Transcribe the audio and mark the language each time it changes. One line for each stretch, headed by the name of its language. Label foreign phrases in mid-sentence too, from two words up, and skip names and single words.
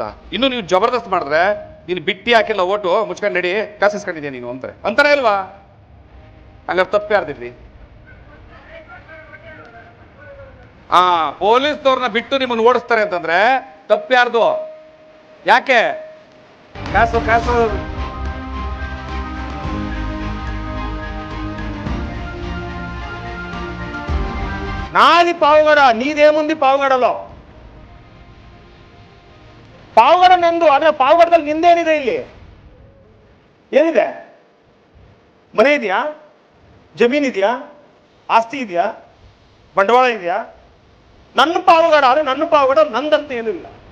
Kannada: ಇನ್ನು ನೀವು ಜಬರ್ದಸ್ತ್ ಮಾಡಿದ್ರೆ ನೀನು ಬಿಟ್ಟಿ ಹಾಕಿಲ್ಲ ಓಟು ಮುಚ್ಕೊಂಡು ನಡಿ ಕಾಸಿಸ್ಕೊಂಡಿದ್ಯಾ ನೀನು ಅಂತಾನೆ ಇಲ್ವಾ? ಹಂಗಾರೆ ತಪ್ಪು ಯಾರ್ದಿರ್ಲಿ? ಪೊಲೀಸ್ನವ್ರನ್ನ ಬಿಟ್ಟು ನಿಮ್ಮನ್ನು ಓಡಿಸ್ತಾರೆ ಅಂತಂದ್ರೆ ತಪ್ಪು ಯಾರ್ದು? ಯಾಕೆ? ಕಾಸು ಕಾಸು
Telugu: నాది పావుగడ, నీదేముంది పావుగడలో?
Kannada: ಪಾವಗಡ ನಂದು. ಆದ್ರೆ ಪಾವಗಡದಲ್ಲಿ ನಿಂದೇನಿದೆ? ಇಲ್ಲಿ ಏನಿದೆ? ಮನೆ ಇದೆಯಾ? ಜಮೀನಿದೆಯಾ? ಆಸ್ತಿ ಇದೆಯಾ? ಬಂಡವಾಳ ಇದೆಯಾ? ನನ್ನ ಪಾವಗಡ ಆದ್ರೆ ನನ್ನ ಪಾವಗಡ ನಂದಂತ ಏನೂ ಇಲ್ಲ.